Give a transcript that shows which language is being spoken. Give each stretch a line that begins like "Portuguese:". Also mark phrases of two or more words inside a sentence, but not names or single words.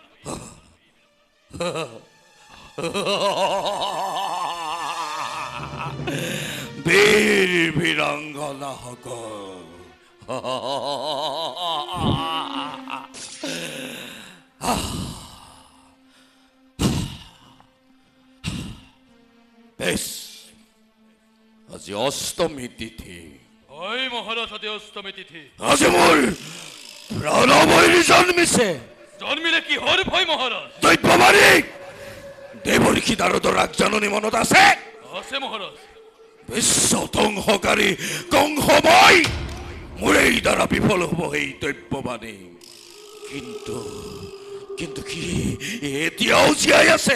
Assamese: বীৰ বীৰাংগনা সকল বেশ আজি অষ্টমী তিথি। ওই মহারাজ আদি অষ্টমী তিথি আজি মোৰ প্ৰণৱৰী জন্মিছে। জন্মিলে কি হর ভয় মহারাজ দৈত্যবাৰী দেৱৰ্ষি নাৰদৰ আগজাননী মনত আছে? আছে মহারাজ বিশ্ব ধ্বংসকাৰী কংসময় মোৰেই দ্বাৰা বিফল হ'ব এই দৈত্যবাণী। কিন্তু কিন্তু কি এতিয়াও জীয়াই আছে?